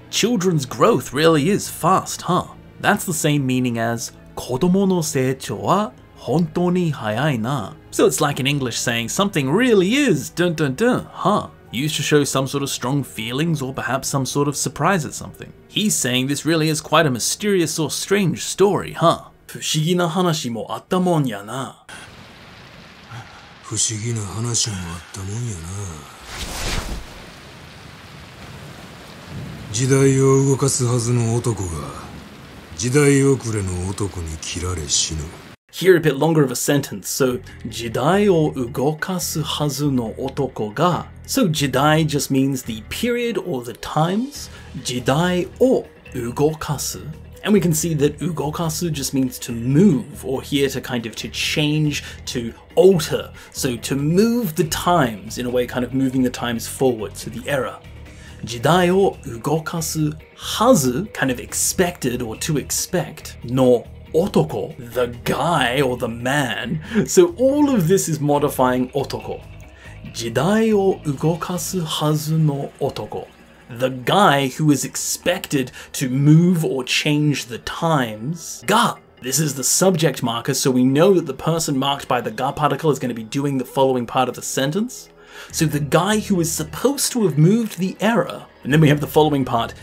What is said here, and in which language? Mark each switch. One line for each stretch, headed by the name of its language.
English: Children's growth really is fast, huh? That's the same meaning as
Japanese: kodomo no seichou wa hontou ni hayai na.
English: So it's like in English saying something really is dun dun dun, huh? Used to show some sort of strong feelings or perhaps some sort of surprise at something. He's saying this really is quite a mysterious or strange story, huh?
Japanese: 不思議な話もあったもんやな。不思議な話もあったもんやな。時代を動かすはずの男が時代遅れの男に切られ死ぬ。
English: Here a bit longer of a sentence, so
Japanese: 時代を動かすはずの男が
English: So 時代 just means the period or the times
Japanese: 時代を動かす
English: And we can see that 動かす just means to move or here to kind of to change, to alter So to move the times in a way kind of moving the times forward to the era
Japanese: 時代を動かすはず
English: kind of expected or to expect のotoko, the guy or the man. So all of this is modifying otoko.
Japanese: 時代を動かすはずの男.
English: The guy who is expected to move or change the times. Ga. This is the subject marker, so we know that the person marked by the ga particle is going to be doing the following part of the sentence. So the guy who is supposed to have moved the era. And then we have the following part.